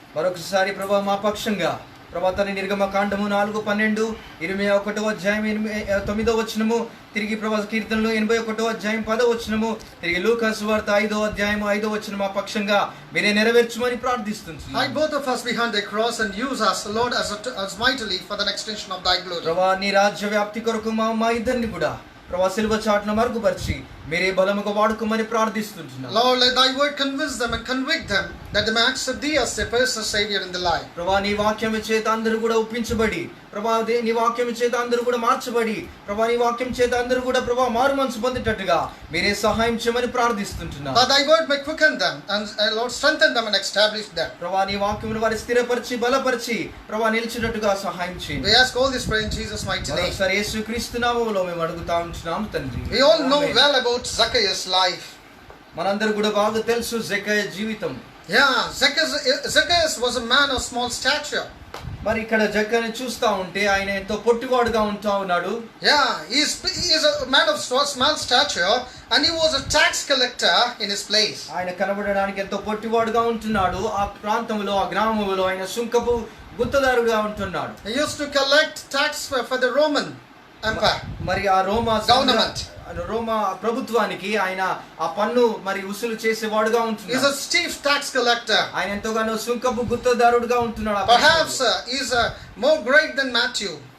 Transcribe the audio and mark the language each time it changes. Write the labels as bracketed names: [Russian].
[Telugu] మరొకసారి ప్రభు మా పక్షంగా ప్రభు తన నిర్గమకాండము 4:12, 21వ అధ్యాయం 9వ వచనము, తిరిగి ప్రభు కీర్తనలు 81వ అధ్యాయం 10వ వచనము, తిరిగి లూకా సువార్త 5వ అధ్యాయం 5వ వచనం మా పక్షంగా మీరే నెరవేర్చుమని ప్రార్థిస్తున్నాం. [English] Hide both of us behind the cross and use us, Lord, as mightily for the extension of thy glory. [Telugu] ప్రభు నీ రాజ్య వ్యాప్తి కొరకు మా ఇద్దరిని కూడా ప్రభు సిలువ చాటున మరుగుపరిచి మీరే బలముగా వాడుకోమని ప్రార్థిస్తున్నాం. [English] Lord, let thy word convince them and convict them that they may accept thee as their personal savior in the life. [Telugu] ప్రభు నీ వాక్యం చేత అందరూ కూడా ఒప్పించబడి, ప్రభు నీ వాక్యం చేత అందరూ కూడా మార్చబడి, ప్రభు నీ వాక్యం చేత అందరూ కూడా ప్రభు మారు మనసు పొందేటట్టుగా మీరే సహాయం చేయమని ప్రార్థిస్తున్నాం. [English] That thy word may quicken them and Lord strengthen them and establish them. [Telugu] ప్రభు నీ వాక్యమును వారి స్థిరపరిచి బలపరిచి ప్రభు నిలిచినట్టుగా సహాయం చేయండి. [English] We ask all this prayer in Jesus mighty name. [Telugu] ఒకసారి యేసుక్రీస్తు నామములో మేము అడుగుతా ఉంటున్నాం తండ్రి. [English] We all know well about Zacchaeus' life. [Telugu] మనందరూ కూడా బాగా తెలుసు జక్కయ్య జీవితం. [English] Yeah, Zacchaeus was a man of small stature. [Telugu] మరి ఇక్కడ జక్కయ్యని చూస్తా ఉంటే ఆయన ఎంతో పొట్టివాడుగా ఉంటా ఉన్నాడు. [English] Yeah, he is a man of small stature and he was a tax collector in his place. [Telugu] ఆయన కనబడడానికి ఎంతో పొట్టివాడుగా ఉంటున్నాడు. ఆ ప్రాంతంలో ఆ గ్రామంలో ఆయన సుంకపు గుత్తదారుగా ఉంటున్నాడు. [English] He used to collect tax for the Roman Empire. [Telugu] మరి ఆ [English] government. [Telugu] రోమా ప్రభుత్వానికి ఆయన ఆ పన్ను మరి వసూలు చేసేవాడుగా ఉంటున్నాడు. [English] He is a chief tax collector. [Telugu] ఆయన ఎంతగానో సుంకపు గుత్తదారుడుగా ఉంటున్నాడు. [English] Perhaps he is more great than Matthew.